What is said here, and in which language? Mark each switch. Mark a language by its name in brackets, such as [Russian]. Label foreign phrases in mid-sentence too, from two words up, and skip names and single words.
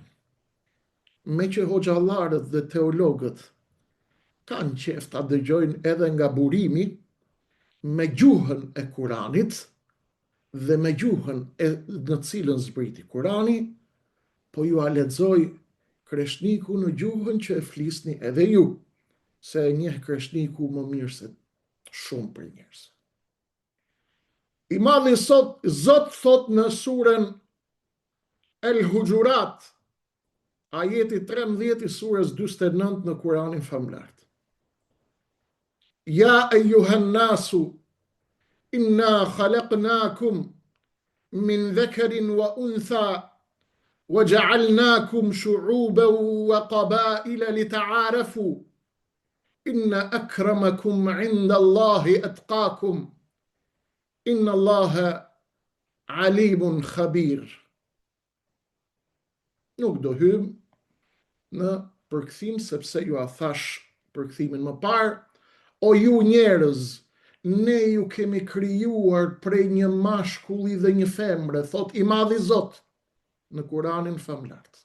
[Albanian] Me që hoxhallarët dhe teologët kanë qef ta dëgjojnë edhe nga burimi, me gjuhën e Kuranit dhe me gjuhën në cilën zbriti Kurani, po ju a lexoj Kreshniku në gjuhën që e flisni edhe ju, se e njeh Kreshniku më mirë se shumë për njerëz. I madhi Zot thot në surën El Hujurat, ajeti 13 i surës 49 në Kuranin famlar. [Arabic] يا أيها الناس إنا خلقناكم من ذكر وأنثى وجعلناكم شعوبا وقبائل لتعارفوا إن أكرمكم عند الله أتقاكم إن الله عليم خبير. [Albanian] Nuk do hym në përkthim, sepse ju a thash përkthimin më parë, o ju njerëz, ne ju kemi krijuar prej një mashkulli dhe një femre, thot i madhi Zot në Kuranin famlar.